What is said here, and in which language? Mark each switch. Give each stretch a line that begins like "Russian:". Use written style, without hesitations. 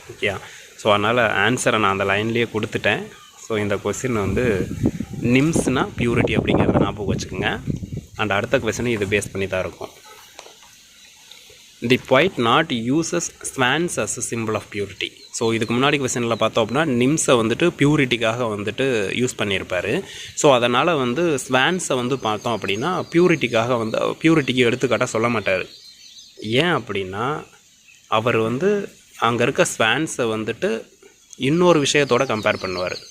Tamil: Okay, so அதனால் ஆன்சரை நான் அந்த லைன்லேயே கொடுத்துட்டேன். ஸோ இந்த கொஸ்டின் வந்து நிம்ஸ்னால் பியூரிட்டி அப்படிங்கிறத ஞாபகம் வச்சுக்கோங்க. அண்ட் அடுத்த கொஸ்டின் இது பேஸ் பண்ணி தான் இருக்கும்.
English: The poet not uses swans as a symbol of purity.
Tamil: So இதுக்கு முன்னாடி கொஸ்டினில் பார்த்தோம் அப்படின்னா நிம்ஸை வந்துட்டு பியூரிட்டிக்காக வந்துட்டு யூஸ் பண்ணியிருப்பார். ஸோ அதனால் வந்து ஸ்வான்ஸை வந்து பார்த்தோம் அப்படின்னா பியூரிட்டிக்காக வந்து பியூரிட்டிக்கு எடுத்துக்காட்டாக சொல்ல மாட்டார். ஏன் அப்படின்னா அவர் வந்து அங்கே இருக்க ஸ்வான்ஸை வந்துட்டு இன்னொரு விஷயத்தோடு கம்பேர் பண்ணுவார்.